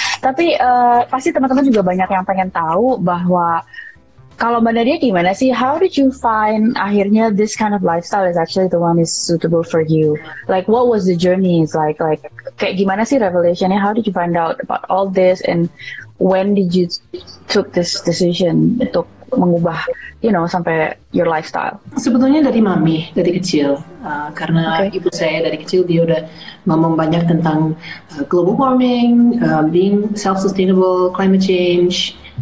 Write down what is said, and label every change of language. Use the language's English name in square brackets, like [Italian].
[Indonesian] Tapi pasti teman-teman juga banyak yang pengen tahu bahwa kalau Mbak Nadya gimana sih? [English] How did you find [Indonesian] akhirnya [English] this kind of lifestyle is actually the one is suitable for you? Like what was the journey? It's like [Indonesian] kayak gimana sih revelationnya? [English] How did you find out about all this, and when did you took this decision [Indonesian] untuk mengubah sampai [English] your lifestyle? [Indonesian] Sebetulnya dari mami, dari kecil, karena ibu saya dari kecil dia udah ngomong banyak tentang global warming, being self-sustainable, climate change.